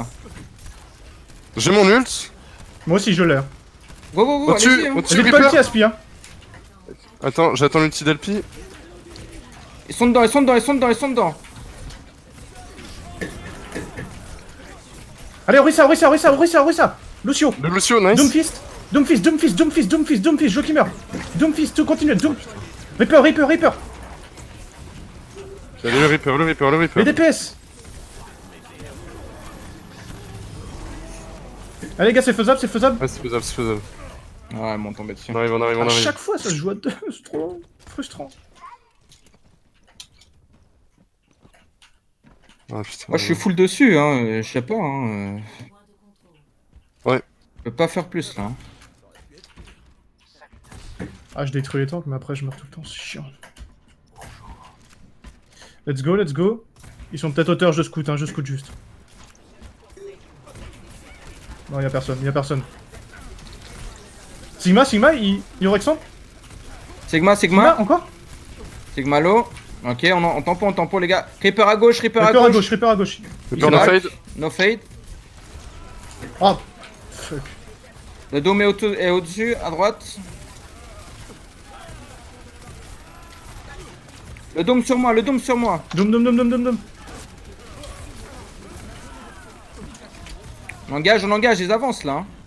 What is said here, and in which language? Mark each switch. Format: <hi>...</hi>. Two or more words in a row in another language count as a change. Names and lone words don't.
<fr>J'ai mon ult. Moi aussi, je l'ai.</fr> <en>Go, go, go,</en> <fr>Au-dessus, allez-y. Hein. au-dessus, J'ai pas le Reaper. petit aspi, hein. Attends, j'attends l'ulti d'Elpi. Ils sont dedans, ils sont dedans, ils sont dedans, ils sont dedans. Allez, Orisa, Orisa, Orisa, Orisa, Orisa. Lucio. Le Lucio, nice. Doomfist. Doomfist, Doomfist, Doomfist, Doomfist, Doomfist, je qui meurt. Doomfist, tout continue. Doom... Reaper, Reaper, Reaper. Allez, le Reaper, le Reaper, le Reaper. Les DPS. Allez, les gars, c'est faisable, c'est faisable. Ouais, c'est faisable, c'est faisable. Ouais, ils m'ont tombé dessus. On arrive, on arrive, on À arrive. chaque fois, ça se joue à deux. C'est trop frustrant. Ah putain. Moi, je suis full dessus, hein. Je sais pas, hein. Ouais. Je peux pas faire plus, là. Hein. Ah, je détruis les tanks, mais après, je meurs tout le temps. C'est chiant.</fr> <en>Let's go, let's go.</en> <fr>Ils sont peut-être auteurs, je scout, hein. Je scout juste. Non, y'a personne, y'a personne. Sigma, Sigma, il Rexon Sigma, Sigma, Sigma. encore Sigma low. Ok, on tempo, les gars. Reaper à gauche, Reaper à Reaper à gauche. gauche, Reaper à gauche.</fr> <en>Reaper no fade. No fade. Oh, fuck.</en> <fr>Le dôme est au-dessus, à droite. Le dôme sur moi, le dôme sur moi. Doom, doom, doom, doom, doom, doom. On engage, ils avancent là. Hein.</fr>